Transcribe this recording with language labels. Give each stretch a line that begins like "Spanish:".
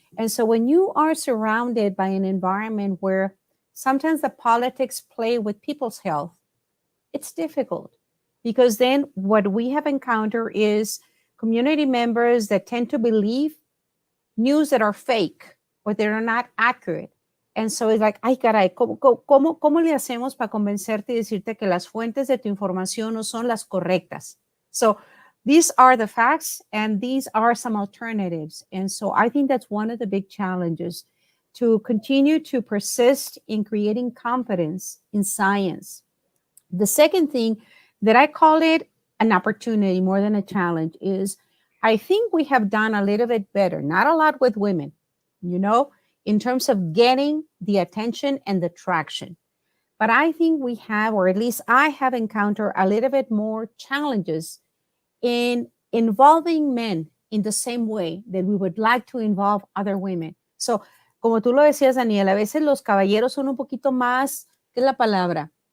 English: And so when you are surrounded by an environment where sometimes the politics play with people's health, it's difficult, because then what we have encountered is community members that tend to believe news that are fake or that are not accurate. And so it's like,
Spanish: ay, caray, ¿cómo le hacemos para convencerte y decirte que las fuentes de tu información no son las correctas?
English: So these are the facts, and these are some alternatives. And so I think that's one of the big challenges, to continue to persist in creating confidence in science. The second thing that I call it an opportunity more than a challenge is, I think we have done a little bit better, not a lot with women, in terms of getting the attention and the traction. But I think we have, or at least I have encountered a little bit more challenges in involving men in the same way that we would like to involve other women.
Spanish: So, como tú lo decías, Daniel, a veces los caballeros son un poquito más, ¿qué es la palabra?